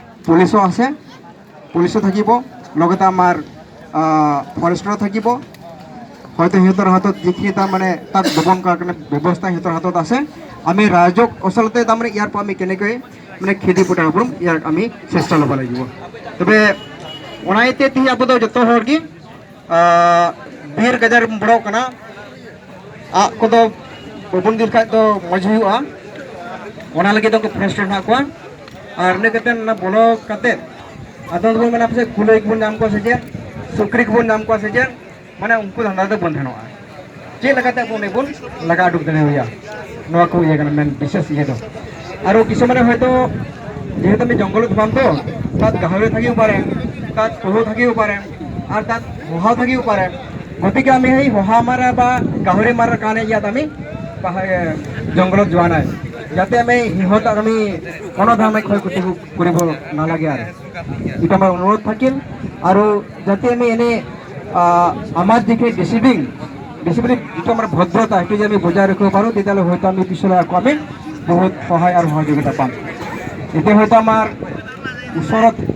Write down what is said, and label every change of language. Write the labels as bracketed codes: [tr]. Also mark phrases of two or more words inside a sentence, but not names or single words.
[as] পুলিচো থাকিব লগতে আমাৰ ফৰেষ্টৰো থাকিব হয়তো সিহঁতৰ হাতত যিখিনি তাৰমানে তাক দমন কৰাৰ কাৰণে ব্যৱস্থা সিহঁতৰ হাতত আছে আমি ৰাইজক আচলতে তাৰমানে ইয়াৰ পৰা আমি কেনেকৈ মানে খেদি পঠাব পাৰোঁ ইয়াৰ আমি চেষ্টা ল'ব লাগিব তবে ওনাইতে তি আবো [sat] ᱫᱚ ᱡᱚᱛᱚ ᱦᱚᱲ ᱜᱮ ᱵᱤᱨ ᱜᱟᱡᱟᱲ ᱵᱚᱲᱚ ᱠᱟᱱᱟ ᱟᱜ ᱠᱚᱫᱚ ᱵᱟᱵᱚᱱ ᱫᱤᱞ ᱠᱷᱟᱡ ᱫᱚ ᱢᱚᱡᱽ ᱦᱩᱭᱩᱜᱼᱟ ᱚᱱᱟ ᱞᱟᱹᱜᱤᱫ ᱫᱚ ᱯᱷᱚᱨᱮᱥᱴᱟᱨ ᱦᱮᱱᱟᱜ ᱠᱚᱣᱟ ᱟᱨ ᱤᱱᱟᱹ ᱠᱟᱛᱮᱫ ᱚᱱᱟ ᱵᱚᱞᱚ ᱠᱟᱛᱮᱫ ᱟᱫᱚ ᱵᱚᱱ ᱢᱮᱱᱟ ᱯᱟᱥᱮᱡ ᱠᱩᱞᱟᱹᱭ ᱠᱚᱵᱚᱱ ᱧᱟᱢ ᱠᱚᱣᱟ ᱥᱮ ᱪᱮᱫ ᱥᱩᱠᱨᱤ ᱠᱚᱵᱚᱱ ᱧᱟᱢ ᱠᱚᱣᱟ ᱥᱮ ᱪᱮᱫ ᱢᱟᱱᱮ ᱩᱱᱠᱩ ᱫᱷᱟᱸᱫᱟ ᱫᱚ ᱵᱚᱱ ᱛᱟᱦᱮᱱᱚᱜᱼᱟ ᱪᱮᱫ ᱞᱮᱠᱟᱛᱮ ᱟᱵᱚ ᱩᱱᱤ ᱵᱚᱱ ᱞᱟᱜᱟ ᱩᱰᱩᱠ ᱫᱟᱲᱮᱣᱟᱭᱟ ᱱᱚᱣᱟ ᱠᱚ ᱤᱭᱟᱹ ᱠᱟᱱᱟ ᱢᱮᱱ [as] বিশেষ ইয়ে তো আৰু কিছুমানে হয়তো যেহেতু আমি জংঘলত পাম তো তাত গাহৰি থাকিব পাৰে তাত পহু থাকিব পাৰে আৰু তাত হহাও থাকিব পাৰে গতিকে আমি সেই হহা মাৰা বা গাহৰি মাৰাৰ কাৰণে ইয়াত আমি জংঘলত যোৱা নাই যাতে আমি সিহঁতক আমি কোনো ধৰণে ক্ষয়ক্ষতি কৰিব নালাগে আৰু এটা আমাৰ অনুৰোধ থাকিল আৰু যাতে আমি এনে আমাৰ যিখিনি ডিচিপ্লিন যিটো আমাৰ ভদ্ৰতা সেইটো যদি আমি বজাই ৰাখিব পাৰোঁ তেতিয়াহ'লে হয়তো আমি পিছলৈ আকৌ আমি বহুত সহায় আৰু সহযোগিতা পাম এতিয়া হয়তো আমাৰ ওচৰত